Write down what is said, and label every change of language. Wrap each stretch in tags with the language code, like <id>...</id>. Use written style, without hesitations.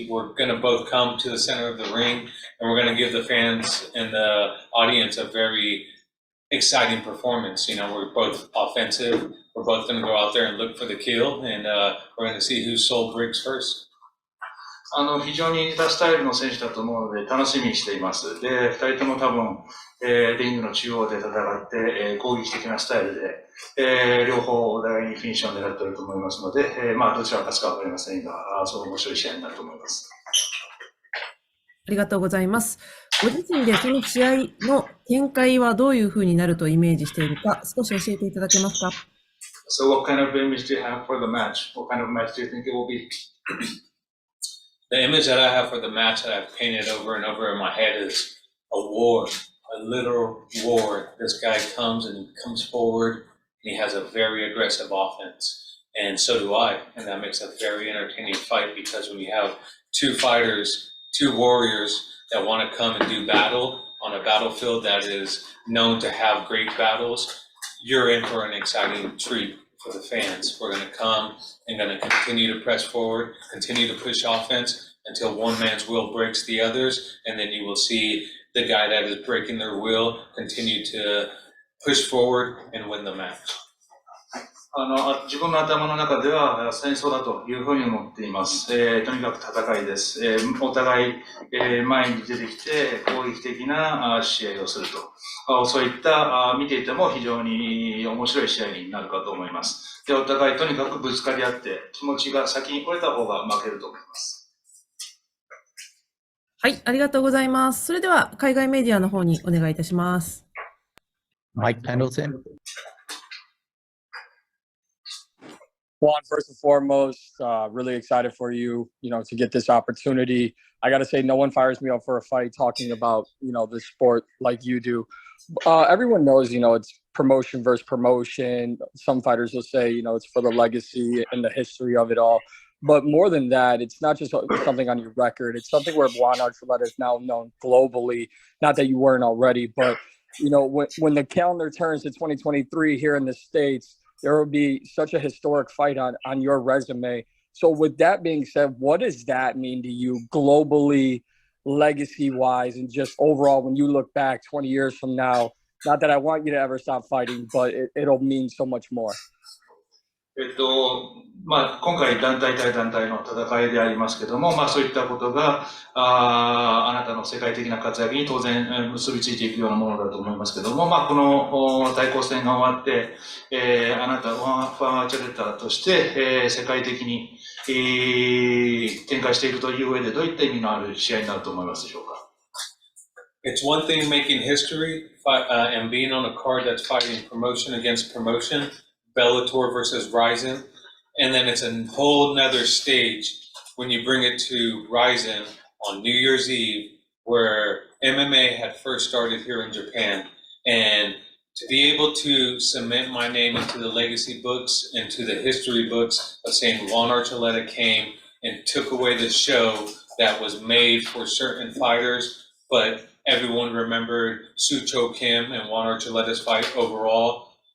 <en>We're going to both come to the center of the ring, and we're going to give the fans and the audience a very exciting performance. You know, we're both offensive. We're both going to go out there and look for the kill, and we're going to see whose soul breaks first.</en> <ja>非常に似たスタイルの選手だと思うので楽しみにしています。で、2人とも多分、リングの中央で戦って、攻撃的なスタイルで、両方お互いにフィニッシュを狙っていると思いますので、どちらが勝つかわかりませんが、そう面白い試合になると思います。ありがとうございます。ご自身でその試合の展開はどういうふうになるとイメージしているか、少し教えていただけますか？</ja> <en>So what kind of image do you have for the match? What kind of match do you think it will be? The image that I have for the match that I've painted over and over in my head is a war, a literal war. This guy comes and he comes forward and he has a very aggressive offense. And so do I. And that makes a very entertaining fight because when you have two fighters, two warriors that want to come and do battle on a battlefield that is known to have great battles, you're in for an exciting treat for the fans. We're going to come and going to continue to press forward, continue to push offense until one man's will breaks the others, and then you will see the guy that is breaking their will continue to push forward and win the match.</en> <ja>自分の頭の中では戦争だというふうに思っています。とにかく戦いです。お互い、前に出てきて攻撃的な試合をすると。そういった見ていても非常に面白い試合になるかと思います。で、お互いとにかくぶつかり合って気持ちが先に来れた方が負けると思います。はい、ありがとうございます。それでは海外メディアの方にお願いいたします。</ja> <en>Mike Pendleton. Juan, first and foremost, really excited for you, to get this opportunity. I got to say, no one fires me up for a fight talking about, the sport like you do. Everyone knows, it's promotion versus promotion. Some fighters will say, it's for the legacy and the history of it all. But more than that, it's not just something on your record. It's something where Juan Archuleta is now known globally. Not that you weren't already, but, when the calendar turns to 2023 here in the States, there will be such a historic fight on your resume. So with that being said, what does that mean to you globally, legacy-wise, and just overall when you look back 20 years from now? Not that I want you to ever stop fighting, but it'll mean so much more.</en> <ja>今回団体対団体の戦いでありますけども、そういったことがあなたの世界的な活躍に当然結びついていくようなものだと思いますけども、この対抗戦が終わって、あなたはファンアーチャレッターとして、世界的に、展開していくという上でどういった意味のある試合になると思いますでしょうか。</ja> <en>It's one thing making history and being on a card that's fighting promotion against promotion, Bellator versus RIZIN, and then it's a whole nother stage when you bring it to RIZIN on New Year's Eve, where MMA had first started here in Japan, and to be able to cement my name into the legacy books, into the history books of saying Juan Archuleta came and took away the show that was made for certain fighters, but everyone remembered Sucho Kim and Juan Archuleta's fight overall.</en>